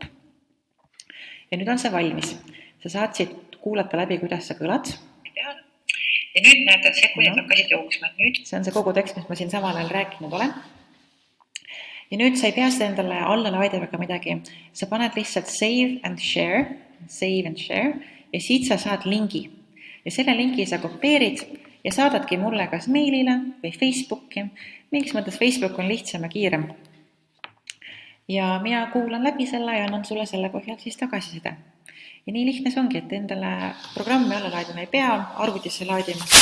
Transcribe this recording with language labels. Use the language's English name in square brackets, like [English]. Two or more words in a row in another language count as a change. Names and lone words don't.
[Estonian] Ja nüüd on see valmis. Sa saad siit kuulata läbi, kuidas sa kõlad. Ja nüüd näed, et sekundid hakkasid jooksma. See on see kogu tekst, mis ma siin samal ajal rääkinud olen. Ja nüüd sa ei pea seda endale alla laadida ega midagi. Sa paned lihtsalt [English] save and share [Estonian] ja siit sa saad lingi. Ja selle lingi sa kopeerid ja saadadki mulle kas meilile või Facebooki. Mingis mõttes Facebook on lihtsam ja kiirem. Ja mina kuulan läbi selle ja annan sulle selle põhjal siis tagasiside. Ja nii lihtne see ongi, et endale programmi alla laadima ei pea, arvutisse laadima.